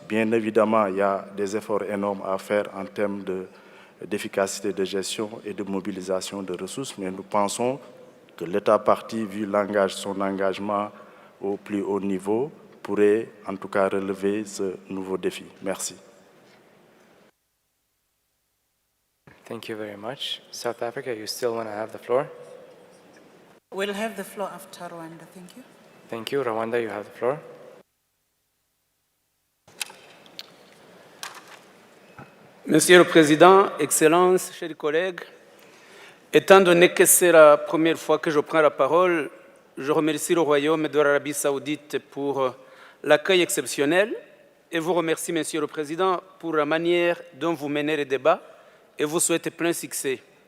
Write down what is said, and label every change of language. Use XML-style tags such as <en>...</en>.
<fr>Bien évidemment, il y a des efforts énormes à faire en termes d'efficacité de gestion et de mobilisation de ressources, mais nous pensons que l'État partie, vu son engagement au plus haut niveau, pourrait en tout cas relever ce nouveau défi. Merci.</fr> <en>Thank you very much. South Africa, you still want to have the floor? We'll have the floor after Rwanda. Thank you. Thank you. Rwanda, you have the floor.</en> <fr>Monsieur le Président, Excellences, chers collègues, étant donné que c'est la première fois que je prends la parole, je remercie le Royaume de l'Arabie Saoudite pour l'accueil exceptionnel et vous remercie, Monsieur le Président, pour la manière dont vous menez les débats et vous souhaite plein succès.</fr>